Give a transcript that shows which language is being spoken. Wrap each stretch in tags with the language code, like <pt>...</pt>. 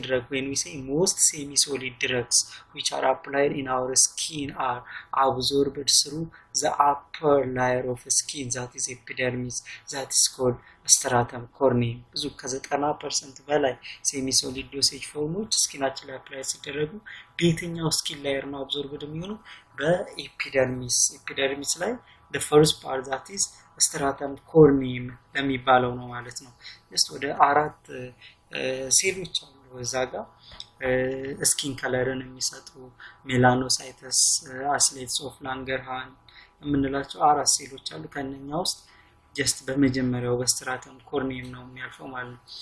<en>When we say most semi-solid drugs which are applied in our skin are absorbed through the upper layer of skin, that is epidermis, that is called stratum corneum.</en> <am>ብዙ ከ90% በላይ</am> <en>semi-solid dosage forms</en> <am>ስኪናችን ላይ አፕላይ ሲደረጉ በየትኛው ስኪን ላየር ነው absorbed የሚሆነው? በኤፒደርሚስ ላይ</am> <en>the first part, that is stratum corneum</en> <am>ለሚባለው ነው ማለት ነው. just ወደ 4 ሴሎች አሉ እዛ ጋር ስኪን ከለርን የሚሰጡ ሜላኖሳይተስ፣ አስሌትስ ኦፍ ላንገርሃን የምንላቸው 4 ሴሎች አሉ. ከነኛ ውስጥ just በመጀመሪያው በስትራተም ኮርኒየም ነው የሚያልፈው ማለት ነው.</am>